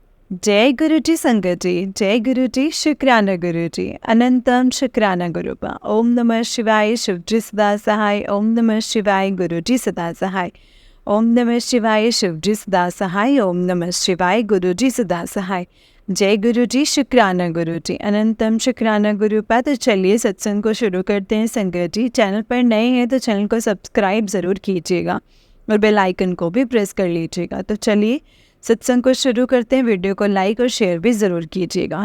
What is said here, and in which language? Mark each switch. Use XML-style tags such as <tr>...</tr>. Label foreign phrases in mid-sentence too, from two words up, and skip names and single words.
<hi>जय गुरु जी संगत जी, जय गुरु जी, शुक्राना गुरु जी, अनंतम शुक्राना गुरुपा।</hi> <sa>ओम नमः शिवाय,</sa> <hi>शिव जी सदा सहाय।</hi> <sa>ओम नमः शिवाय,</sa> <hi>गुरु जी सदा सहाय।</hi> <sa>ओम नमः शिवाय,</sa> <hi>शिव जी सदा सहाय।</hi> <sa>ओम नमः शिवाय,</sa> <hi>गुरु जी सदा सहाय। जय गुरु जी, शुक्राना गुरु जी, अनंतम शुक्राना गुरुपा। तो चलिए सत्संग को शुरू करते हैं संगत जी। चैनल पर नए हैं तो चैनल को सब्सक्राइब ज़रूर कीजिएगा और</hi> <en>bell icon</en> <hi>को भी प्रेस कर लीजिएगा। तो चलिए सत्संग को शुरू करते हैं। वीडियो को लाइक और शेयर भी ज़रूर कीजिएगा।</hi>